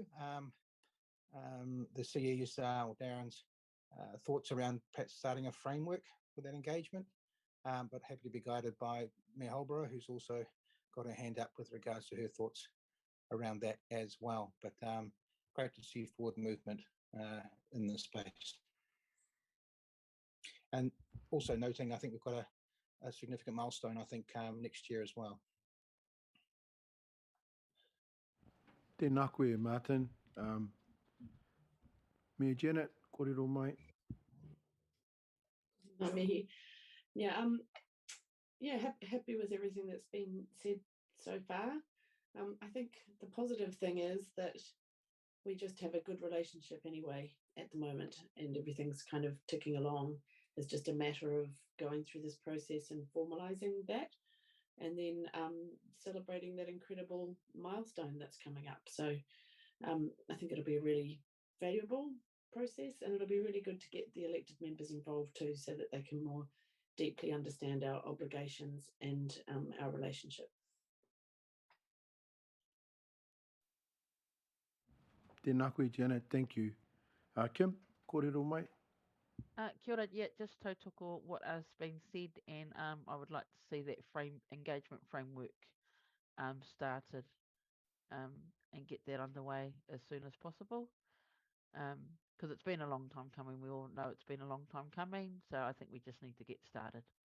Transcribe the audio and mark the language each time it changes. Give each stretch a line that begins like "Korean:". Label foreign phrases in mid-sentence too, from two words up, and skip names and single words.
English: The CE's or Darren's thoughts around perhaps starting a framework for that engagement, but happy to be guided by Mayor Holborough, who's also got her hand up with regards to her thoughts around that as well. But great to see forward movement in this space. And also noting, I think we've got a significant milestone, I think, next year as well.
Māori: Tēnā koe, Martin. Mayor Janet, kōrero mai. Ngā mihi.
English: Yeah, happy with everything that's been said so far. I think the positive thing is that we just have a good relationship anyway at the moment, and everything's kind of ticking along. It's just a matter of going through this process and formalising that, and then celebrating that incredible milestone that's coming up. So I think it'll be a really valuable process, and it'll be really good to get the elected members involved too, so that they can more deeply understand our obligations and our relationship.
Māori: Tēnā koe,
English: Janet, thank you. Kim,
Māori: kōrero mai. Kia ora,
English: yeah, just tautoko what has been said, and I would like to see that engagement framework started and get that underway as soon as possible, because it's been a long time coming. We all know it's been a long time coming, so I think we just need to get started.